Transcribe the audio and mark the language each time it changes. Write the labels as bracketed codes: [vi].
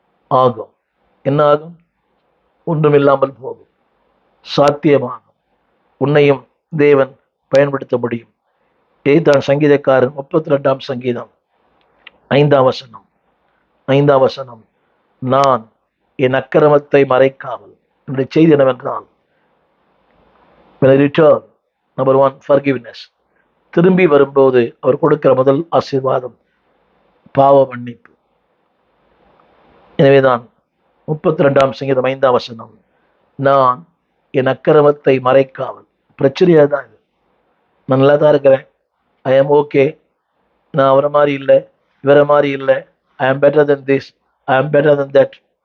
[ta] ஆகும். என்ன ஆகும்? ஒன்றும் இல்லாமல் போகும், சாத்தியமாகும். உன்னையும் தேவன் பயன்படுத்த முடியும். இதுதான் சங்கீதக்காரன் 32 சங்கீதம் 5 வசனம். 5 வசனம், நான் என் அக்கிரமத்தை மறைக்காமல். என்னுடைய செய்தி என்னவென்றால், [en] when I return, number 1, forgiveness. [ta] திரும்பி வரும்போது அவர் கொடுக்கிற முதல் ஆசீர்வாதம் பாவ மன்னிப்பு. எனவேதான் 32 சங்கீதம் 5 வசனம், நான் என் அக்கிரமத்தை மறைக்காமல். பிரச்சனையா தான் இது. நான் நல்லா தான் இருக்கிறேன், ஐ ஆம் ஓகே, நான் அவரை மாதிரி இல்லை, இவரை மாதிரி இல்லை, ஐ ஆம் பெட்டர் தென் திஸ், ஐ ஆம் பெட்டர் தென் தட்.